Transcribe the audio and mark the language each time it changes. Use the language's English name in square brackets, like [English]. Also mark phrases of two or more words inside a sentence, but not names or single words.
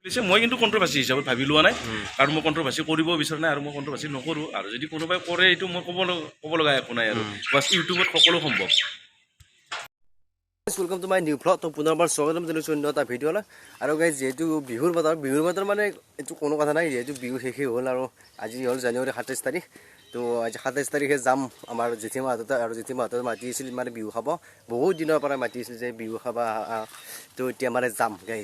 [Assamese] মই কিন্তু কণ্ট্ৰভাৰ্চি হিচাপত ভাবি লোৱা নাই কাৰণ মই কণ্ট্ৰভাৰ্চি কৰিব বিচৰা নাই আৰু মই কণ্ট্ৰভাৰ্চি নকৰোঁ আৰু যদি কোনোবাই কৰে এইটো মই ক'ব লগা একো নাই আৰু বাছ ইউটিউবত সকলো সম্ভৱ। [English] welcome to my new blog. [Assamese] তো পুনৰ্বাৰ স্বাগতম জনাইছোঁ অন্য এটা ভিডিঅ'লৈ। আৰু গাইজ যিহেতু বিহুৰ বতৰ মানে এইটো কোনো কথা নাই, যিহেতু বিহু শেষেই হ'ল আৰু আজি হ'ল জানুৱাৰী 27 তাৰিখ। তো আজি 27 তাৰিখে যাম আমাৰ জেঠীমাহঁত আৰু জেঠীমাহঁতে মাতি আছিল মানে বিহু খাব, বহুত দিনৰ পৰা মাতি আছিল যে বিহু খাবা। তো এতিয়া মানে যাম গাইজ।